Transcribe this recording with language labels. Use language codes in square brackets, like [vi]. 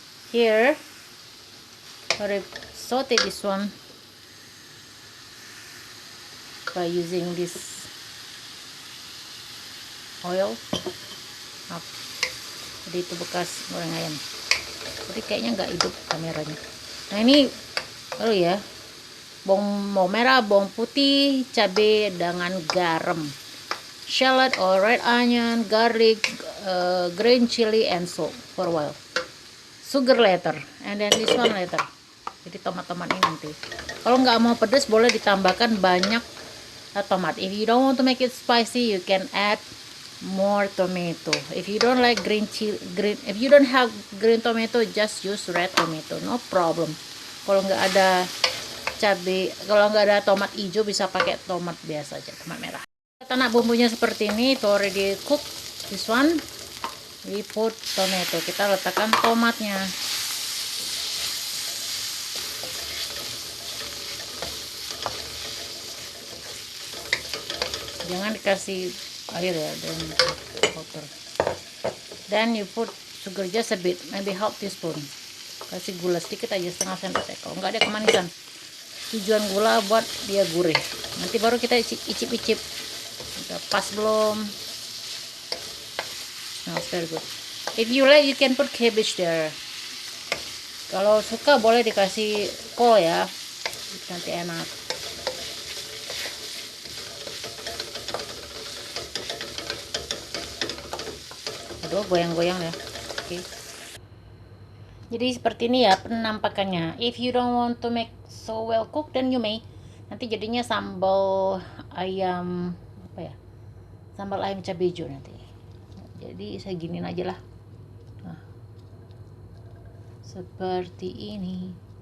[en] Here, I saute this one by using this oil. [id] Jadi itu bekas goreng ayam. Jadi kayaknya nggak hidup kameranya. Nah ini baru ya, bawang merah, bawang putih, cabai dengan garam, [en] shallot or red onion, garlic, green chili, and salt for a while. Sugar later, and then this one later. [id] Jadi tomat-tomat ini nanti. Kalau nggak mau pedas boleh ditambahkan banyak tomat. [en] If you don't want to make it spicy, you can add more tomato. If you don't like if you don't have green tomato, just use red tomato, no problem. [id] Kalau nggak ada kalau nggak ada tomat hijau, bisa pakai tomat biasa aja, tomat merah. Kita bumbunya seperti ini, itu [en] already cook. This one we put tomato. [id] Kita letakkan tomatnya. Jangan dikasih air ya, dan water. [en] Then you put sugar just a bit, maybe half teaspoon. [id] Kasih gula sedikit aja, setengah sendok. Kalau nggak ada kemanisan. Tujuan gula buat dia gurih. Nanti baru kita icip-icip. Pas belum? [en] Nah, very good. If you like, you can put cabbage there. [id] Kalau suka boleh dikasih kol ya, nanti enak. Aduh, goyang-goyang ya. Oke. Jadi seperti ini ya penampakannya. [en] If you don't want to make so well cooked, then you may. [id] Nanti jadinya sambal ayam apa ya? Sambal ayam cabai hijau nanti. Jadi saya giniin aja lah. Nah, seperti ini.